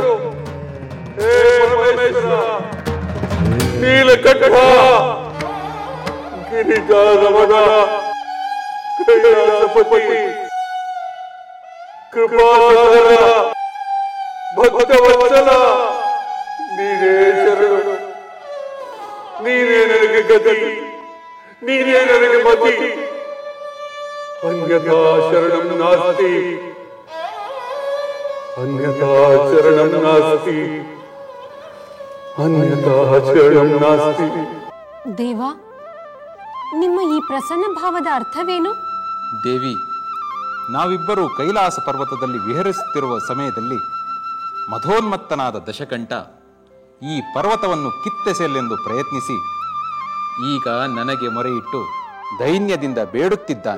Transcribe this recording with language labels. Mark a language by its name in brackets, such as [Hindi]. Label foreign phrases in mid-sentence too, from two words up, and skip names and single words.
[Kannada] ಹೇ ಪರಮೇಶ್ವರ, ನೀಲಕಂಠ, ಗಿರಿಜಾರಮಣ, ಕೈಲಾಸಪತಿ, ಕೃಪಾಸಾಗರ, ಭಕ್ತವತ್ಸಲ, ನೀನೇ ಶರಣು. ನೀನೇ ನನಗೆ ಗತಿ, ನೀನೇ ನನಗೆ ಮತಿ. [Sanskrit] ಅನ್ಯಥಾ ಶರಣಂ ನಾಸ್ತಿ, ಅನ್ಯಥಾ ಶರಣಂ ನಾಸ್ತಿ, ಅನ್ಯಥಾ ಶರಣಂ ನಾಸ್ತಿ. [Kannada] ದೇವ, ನಿಮ್ಮ ಈ ಪ್ರಸನ್ನ ಭಾವದ ಅರ್ಥವೇನು? ದೇವಿ, ನಾವಿಬ್ಬರು ಕೈಲಾಸ ಪರ್ವತದಲ್ಲಿ ವಿಹರಿಸುತ್ತಿರುವ ಸಮಯದಲ್ಲಿ ಮಧೋನ್ಮತ್ತನಾದ ದಶಕಂಠ ಈ ಪರ್ವತವನ್ನು ಕಿತ್ತೆಸೆಯಲೆಂದು ಪ್ರಯತ್ನಿಸಿ ಈಗ ನನಗೆ ಮೊರೆಯಿಟ್ಟು ದೈನ್ಯದಿಂದ ಬೇಡುತ್ತಿದ್ದಾನೆ.